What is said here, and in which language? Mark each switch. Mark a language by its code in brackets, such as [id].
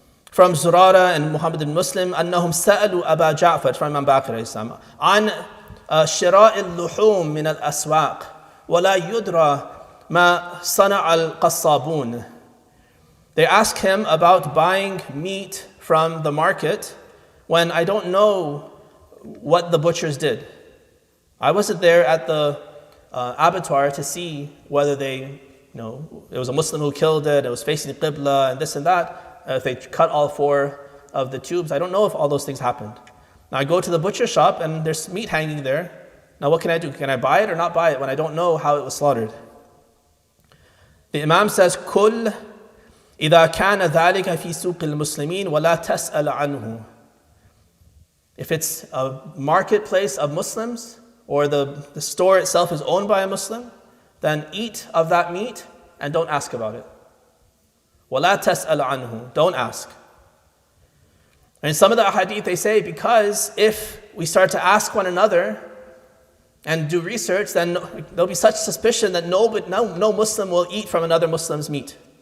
[en] From Zurara and Muhammad ibn Muslim, [ar] أنهم سألوا أبا جعفر, [en] from Imam Baqir alayhi salam, [ar] عن شراء اللحوم من الأسواق ولا يدرى ما صنع القصابون. [en] They ask him about buying meat from the market when I don't know what the butchers did. I wasn't there at the abattoir to see whether it was a Muslim who killed it was facing the Qibla and this and that. If they cut all four of the tubes, I don't know if all those things happened. Now I go to the butcher shop and there's meat hanging there. Now what can I do? Can I buy it or not buy it when I don't know how it was slaughtered? The Imam says, [ar] كل إذا كان ذلك في سوق المسلمين ولا تسأل عنه. [en] If it's a marketplace of Muslims, or the store itself is owned by a Muslim, then eat of that meat and don't ask about it. [ar] وَلَا تَسْأَلْ عَنْهُ. [en] Don't ask. And in some of the hadith they say, because if we start to ask one another and do research, then there'll be such suspicion that no Muslim will eat from another Muslim's meat.